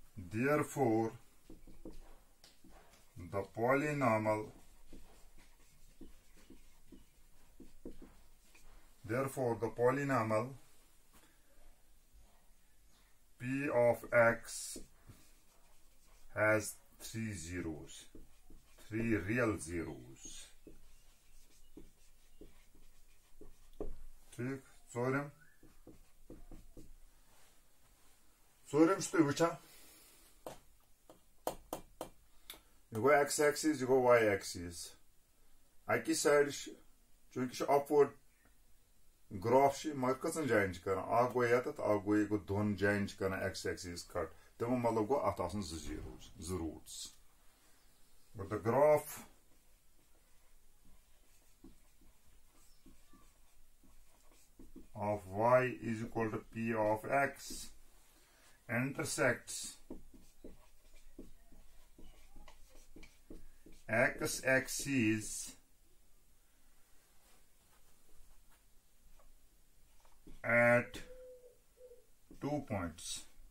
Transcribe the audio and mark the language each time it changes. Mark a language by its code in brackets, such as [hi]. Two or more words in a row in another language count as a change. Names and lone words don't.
[en] Therefore, the polynomial P of X has three zeros, three real zeros. [ks] ठीक, ژوٗرِم چھُ تُہۍ وٕچھان یہِ گوٚو [en] x axis, [ks] یہِ گوٚو [en] y axis. [ks] اَکہِ سایڈٕ چھِ چوٗنکہِ چھُ [en] upward graph [ks] چھِ مگر کٔژن جاین چھِ کران اکھ گوٚو ییٚتٮ۪تھ اکھ گوٚو یہِ گوٚو دۄن جاین چھِ کران [en] x axis [ks] کٹ تمیُک مطلب گوٚو اتھ آسان زٕ zeros, زٕ roots. [en] But the graph of y is equal to P of X intersects x axis at 2 points.